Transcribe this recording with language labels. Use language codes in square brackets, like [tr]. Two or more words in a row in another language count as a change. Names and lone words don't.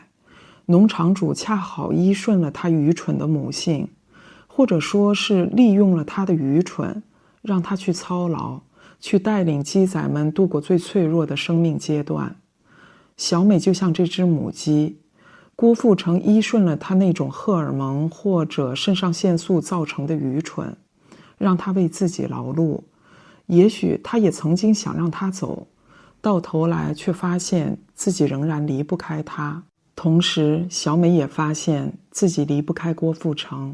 [zh] 農場主恰好依順了他愚蠢的母性，或者說是利用了他的愚蠢，讓他去操勞，去帶領雞仔們度過最脆弱的生命階段。小美就像這隻母雞，郭富城依順了他那種荷爾蒙或者腎上腺素造成的愚蠢，讓他為自己勞碌。也許他也曾經想讓他走， 到头来却发现自己仍然离不开他。同时，小美也发现自己离不开郭富城。